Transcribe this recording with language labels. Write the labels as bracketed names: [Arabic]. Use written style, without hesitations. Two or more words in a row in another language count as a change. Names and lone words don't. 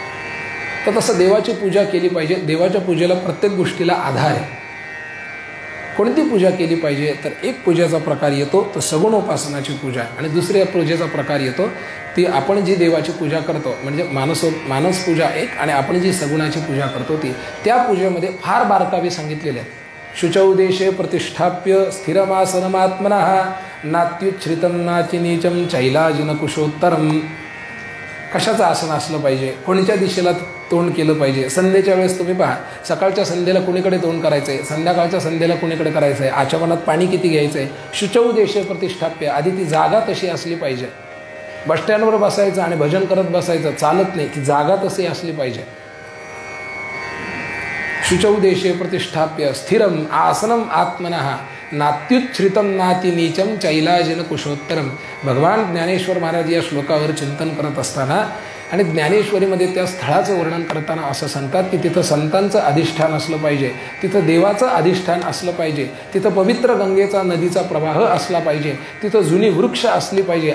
[Marathi] तर तसं देवाची पूजा केली पाहिजे. देवाच्या पूजेला प्रत्येक गोष्टीला आधार आहे. कोणती पूजा केली पाहिजे तर एक पूजेचा प्रकार येतो तो सगुणोपासनाची पूजा, आणि दुसऱ्या पूजेचा प्रकार येतो ती आपण जी देवाची पूजा करतो म्हणजे मानस पूजा एक, आणि आपण जी सगुणाची पूजा करतो ती, त्या पूजेमध्ये फार बारकावे सांगितलेले आहेत. [Sanskrit] शुचौदेशे प्रतिष्ठाप्य स्थिरमासनमात्मनः नात्युच्छ्रितं नातिनीचं चैलाजिन कुशोत्तरम. [Marathi] कशाचं आसन असलं पाहिजे, कोणत्या दिशेला तोंड केलं पाहिजे. संध्येच्या वेळेस तुम्ही पहा, सकाळच्या संध्येला कुणीकडे तोंड करायचं आहे, संध्याकाळच्या संध्येला कुणीकडे करायचं आहे, आचमनात पाणी किती घ्यायचं आहे. [Sanskrit] शुचौदेशे प्रतिष्ठाप्य, [Marathi] आधी ती जागा तशी असली पाहिजे. बसस्टँडवर बसायचं आणि भजन करत बसायचं चालत नाही, ती जागा तशी असली पाहिजे. [Sanskrit] शुचौदेशे प्रतिष्ठाप्य स्थिरम आसनम आत्मनः नात्युच्छ्रितं नातिनीचं चैलाजिन कुशोत्तरम. [Marathi] भगवान ज्ञानेश्वर महाराज या श्लोकावर चिंतन करत असताना आणि ज्ञानेश्वरीमध्ये त्या स्थळाचं वर्णन करताना असं सांगतात की तिथं संतांचं अधिष्ठान असलं पाहिजे, तिथं देवाचं अधिष्ठान असलं पाहिजे, तिथं पवित्र गंगेचा नदीचा प्रवाह असला पाहिजे, तिथं जुनी वृक्ष असली पाहिजे.